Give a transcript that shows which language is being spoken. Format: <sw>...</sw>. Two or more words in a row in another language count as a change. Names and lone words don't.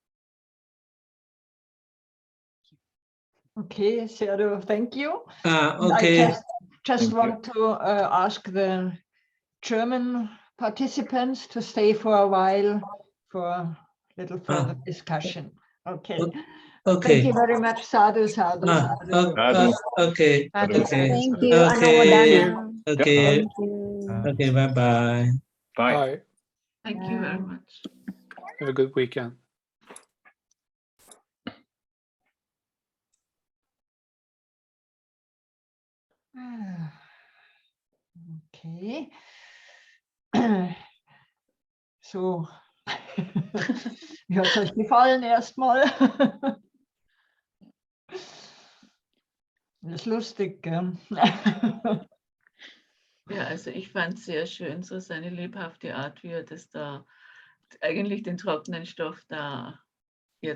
<en>Okay, Seado, thank you. Okay. I just want to ask the German participants to stay for a while for a little further discussion. Okay. Okay. Thank you very much.</en> <pi>Sadhu, sadhu, sadhu.</pi> <en>Okay. Sadhu. Okay. Thank you, Okay. Anumodana. Okay. Thank you. Okay. Bye-bye. Bye. Thank you very much. Have a good weekend. Okay.</en> <de>So, wie hat es euch gefallen erstmal? Das ist lustig, gell? Ja, also ich fand es sehr schön, so seine lebhafte Art, wie er das da eigentlich den trockenen Stoff da jetzt so erklärt hat.</de>